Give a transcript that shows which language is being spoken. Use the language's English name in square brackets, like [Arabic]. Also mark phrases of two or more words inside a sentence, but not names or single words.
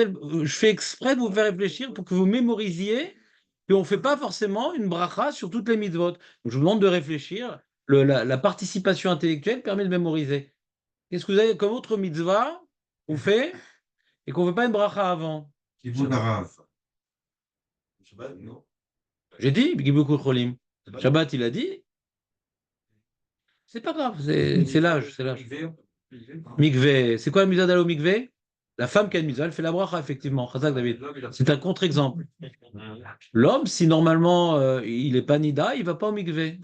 [French] Je fais exprès de vous faire réfléchir pour que vous mémorisiez. Puis on ne fait pas forcément une bracha sur toutes les mitzvot. Donc, je vous demande de réfléchir. La participation intellectuelle permet de mémoriser. Qu'est-ce que vous avez comme autre mitzvah qu'on fait et qu'on ne fait pas une bracha avant? [Hebrew] כיבוד הרב. [French] Shabbat, non? J'ai dit, [Hebrew] ביקור חולים. [French] Shabbat, il a dit. C'est pas grave, c'est l'âge, c'est l'âge. Mikvé, c'est quoi la mitzvah d'aller au mikvé? La femme qui a une mitzvah, elle fait la bracha, effectivement. Chazak, David. C'est un contre-exemple. L'homme, si normalement il n'est pas nida, il ne va pas au mikvé.